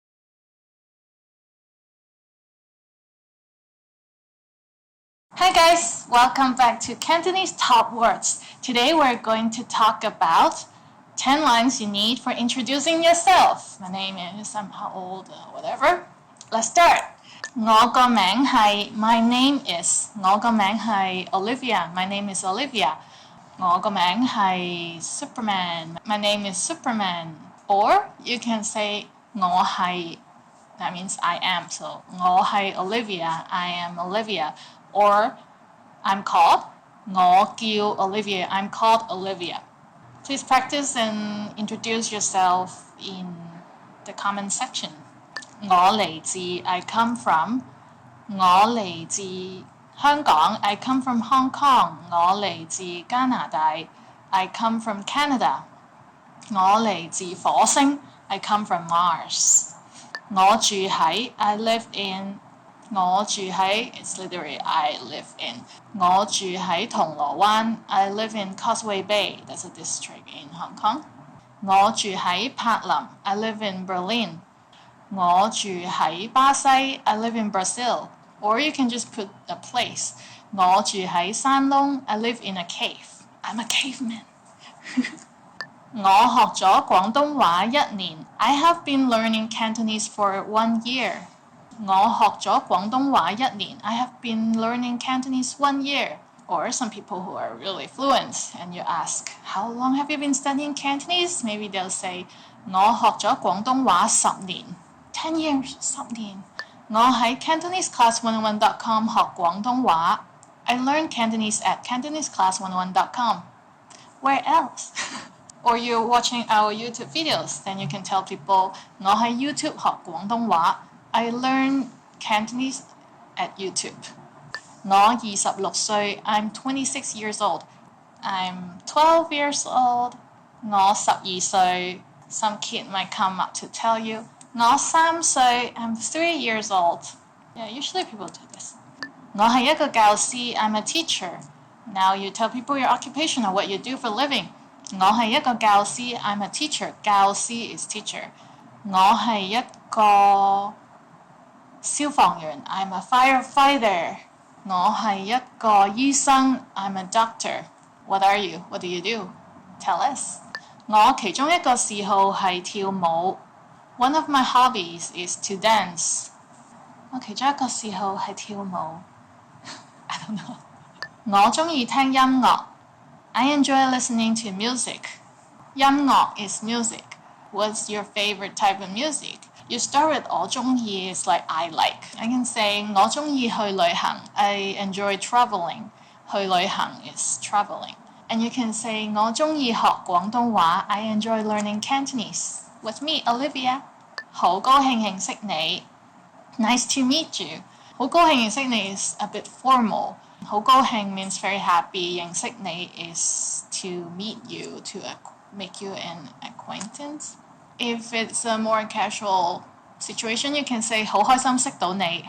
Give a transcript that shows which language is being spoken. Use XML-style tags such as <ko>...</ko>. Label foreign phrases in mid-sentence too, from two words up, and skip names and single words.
<en>Hi guys, welcome back to Cantonese Top Words. Today we're going to talk about 10 lines you need for introducing yourself. My name is, I'm how old, whatever. Let's start.</en> <yue>我個名係</yue> <en>My name is</en> <yue>我個名係 Olivia.</yue> <en>My name is Olivia.</en> <yue>我個名係 Superman.</yue> <en>My name is Superman. Or you can say</en> <yue>我係</yue> <en>that means I am. So</en> <yue>我係</yue> <en>Olivia. I am Olivia. Or I'm called</en> <yue>我叫</yue> <en>Olivia. I'm called Olivia. Please practice and introduce yourself in the comment section.</en> <yue>我嚟自</yue> <en>I come from</en> <yue>我嚟自香港</yue> <en>I come from Hong Kong</en> <yue>我嚟自加拿</yue> <en>大 I come from Canada</en> <yue>我嚟自火星</yue> <en>I come from Mars</en> <yue>我住喺</yue> <en>I live in</en> <yue>我住喺</yue> <en>it's literally I live in</en> <yue>我住喺銅鑼灣</yue> <en>I live in Causeway Bay that's a district in Hong Kong</en> <yue>我住喺柏林</yue> <en>I live in Berlin</en> <yue>我住喺巴西</yue> <en>I live in Brazil. Or you can just put a place.</en> <yue>我住喺山窿</yue> <en>I live in a cave. I'm a caveman.</en> <yue>我學咗廣東話1年</yue> <en>I have been learning Cantonese for 1 year.</en> <yue>我學咗廣東話1年</yue> <en>I have been learning Cantonese 1 year. Or some people who are really fluent and you ask, how long have you been studying Cantonese? Maybe they'll say,</en> <yue>我學咗廣東話10年.</yue> <en>10 years,</en> <yue>10年. 我喺 CantoneseClass101.com 學廣東話.</yue> <en>I learned Cantonese at CantoneseClass101.com. Where else? Or you're watching our YouTube videos, then you can tell people,</en> <yue>我喺 YouTube 學廣東話.</yue> <en>I learned Cantonese at YouTube.</en> <yue>我26歲,</yue> <en>I'm 26 years old. I'm 12 years old.</en> <yue>我12歲,</yue> <en>Some kid might come up to tell you,</en> <yue>我3歲,</yue> <en>I'm 3 years old. Yeah, usually people do this.</en> <yue>我係一個教師,</yue> <en>I'm a teacher. Now you tell people your occupation or what you do for a living.</en> <yue>我係一個教師,</yue> <en>I'm a teacher. 教師 is teacher.</en> <yue>我係一個消防員,</yue> <en>I'm a firefighter.</en> <yue>我係一個醫生,</yue> <en>I'm a doctor. What are you? What do you do? Tell us.</en> <yue>我其中一個嗜好係跳舞.</yue> <en>One of my hobbies is to dance.</en> <yue>我其中一個嗜好係跳舞.</yue> <en>I don't know.</en> <yue>我鍾意聽音樂.</yue> <en>I enjoy listening to music. 音樂 is music. What's your favorite type of music? You start with</en> <yue>我鍾意</yue> <en>is like I like. I can say</en> <yue>我鍾意去旅行.</yue> <en>I enjoy traveling.</en> <yue>去旅行</yue> <en>is traveling. And you can say</en> <yue>我鍾意學廣東話.</yue> <en>I enjoy learning Cantonese. With me, Olivia.</en> <yue>好高興認識你.</yue> <en>Nice to meet you.</en> <yue>好高興認識你</yue> <en>is a bit formal.</en> <yue>好高興</yue> <en>means very happy.</en> <yue>認識你</yue> <en>is to meet you, to make you an acquaintance. If it's a more casual situation, you can say</en> <yue>好開心識到你.</yue>